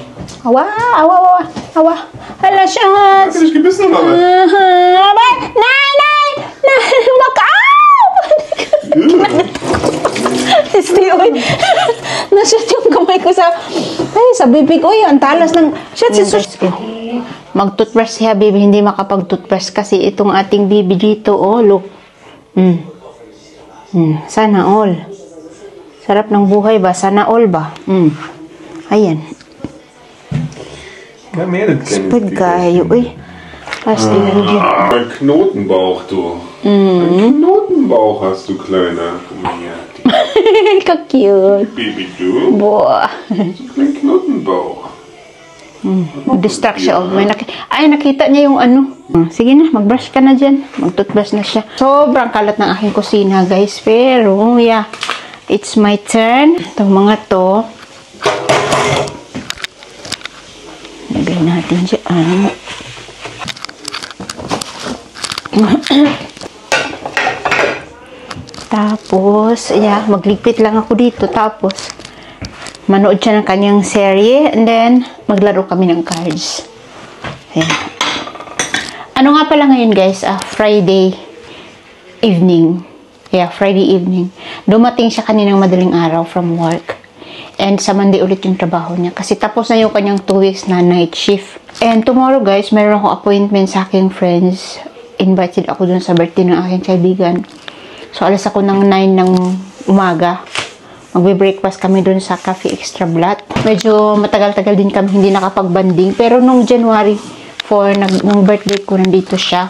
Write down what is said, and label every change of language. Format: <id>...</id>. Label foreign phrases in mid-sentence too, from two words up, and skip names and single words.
<tl>Awa, awa, awa, awa. Hala,</tl> <de>Schatz. Hast du dich gebissen oder was? Nein,</de> <tl>Uy. Nashoot yung kamay ko sa bibig. Uy, ang talas ng... Schatz, mag-toothbrush siya, baby. Hindi makapag-toothbrush kasi itong ating baby dito.</tl> <en>Oh, look.</en> <tl>Sana all. Sarap ng buhay ba? Sana all ba? Ayan.</tl> <de>Ja, mehr das</de> <tl>Spud kayo, uy.</tl> <de>Ein Knotenbauch, du. Ein Knotenbauch hast du, Kleiner. Guck mal hier. Ka-cute. Baby, du. Boah. So ein Knotenbauch.</de> <tl>Distract siya. Oh. Ay, nakita niya yung ano. Sige na, mag-brush ka na dyan. Mag-toothbrush na siya. Sobrang kalat ng aking kusina, guys. Pero,</tl> <en>yeah. It's my turn.</en> <tl>Itong mga to. Lagay natin dyan. Tapos, yeah, magligpit lang ako dito. Tapos, manood siya ng kanyang serye.</tl> <en>And then,</en> <tl>maglaro kami ng cards. Ayan. Ano nga pala ngayon, guys?</tl> <en>Friday evening. Yeah, Friday evening.</en> <tl>Dumating siya kaninang madaling araw</tl> <en>from work.</en> <tl>And sa Monday ulit yung trabaho niya. Kasi tapos na yung kanyang 2 weeks na</tl> <en>night shift. And tomorrow,</en> <tl>guys, mayroon akong appointment sa aking friends. Invited ako dun sa birthday ng aking kaibigan. So, alas ako ng 9 ng umaga. Magbe-breakfast kami dun sa Cafe Extra Blatt. Medyo matagal-tagal din kami hindi nakapag-banding. Pero nung January 4, nung birthday ko, nandito siya.</tl>